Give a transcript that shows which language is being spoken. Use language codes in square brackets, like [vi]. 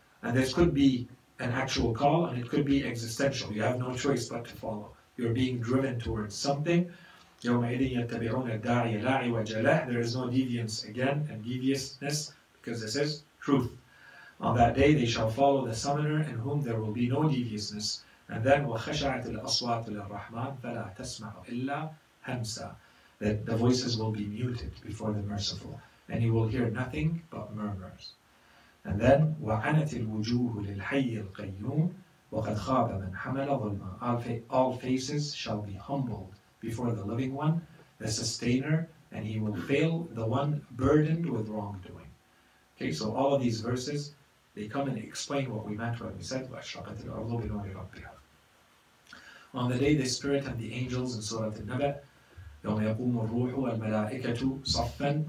[en] And this could be an actual call, and it could be existential. You have no choice but to follow. You're being driven towards something. [ar] يَوْمَئِذٍ يَتَّبِعُونَ الدَّاعِيَ لَا عِوَجَ لَهُ. [en] There is no deviance again, and deviousness, because this is truth. On that day they shall follow the summoner in whom there will be no deviousness. And then [ar] وَخَشَعَتِ الْأَصْوَاتُ لِلرَّحْمَنِ فَلَا تَسْمَعُ إِلَّا هَمْسًا. [en] That the voices will be muted before the merciful, and you will hear nothing but murmurs. And then [ar] وَعَنَتِ الْوُجُوهُ لِلْحَيِّ الْقَيُّومِ وَقَدْ خَابَ مَنْ حَمَلَ ظُلْمًا. [en] All faces shall be humbled before the living one, the sustainer, and he will fail the one burdened with wrongdoing. Okay, so all of these verses, they come and explain what we meant when we said [ar] وَأَشْرَقَتِ الْأَرْضُ بِنُورِ رَبِّهَا. [en] On the day the Spirit and the angels in Surah Al-Naba, [ar] يَوْمَ يَقُومُ الرُّوحُ وَالْمَلَائِكَةُ صَفًّا.